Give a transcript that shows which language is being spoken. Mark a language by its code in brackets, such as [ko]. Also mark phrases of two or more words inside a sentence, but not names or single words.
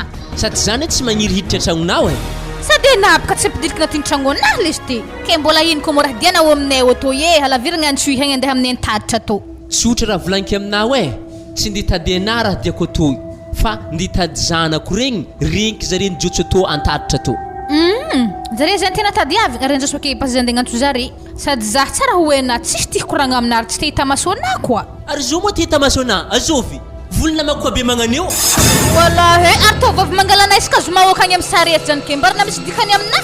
[mg] Sady zany tsy magniry hiditra an-tragnonao sady napaka tsy ampidirika agnatin'ny tragnonahy lesy ty ke mbola ino ko mora diana ao aminay oto halaviragna antsoy hagny andeha amin'ny antaditra to. Sotra raha volaniko aminao tsy nditady ana raha diako toy fa nditady zanako regny rinky zare nijotso to antaditra to. Zare zany tena tadiavy arendraso ke pas andeha antso zare sady za tsara hoena tsisy tia koragna aminary tsy tia tamasona koa. Ary zo mo tia tamasona azovy volona mako be magnanio. Wallahi arto vavy mangalana iska zoma okagny amin'ny sarety zany ke mbarina misy dikany amina.